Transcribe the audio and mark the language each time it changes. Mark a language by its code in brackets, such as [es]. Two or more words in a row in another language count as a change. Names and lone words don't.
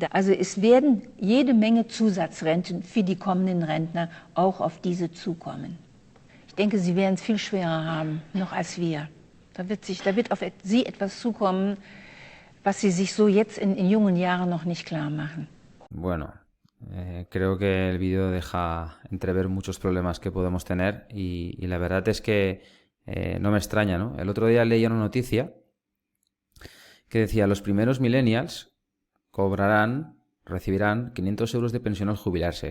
[de] Also es werden jede Menge Zusatzrenten für die kommenden Rentner auch auf diese zukommen. Ich denke, sie werden es viel schwerer haben, noch als wir. Da wird auf sie etwas zukommen, was sie sich so jetzt in jungen Jahren noch nicht klar machen. [es] Bueno, creo que el vídeo deja entrever muchos problemas que podemos tener y la verdad es que no me extraña, ¿no? El otro día leí una noticia que decía, los primeros millennials recibirán 500 euros de pensión al jubilarse.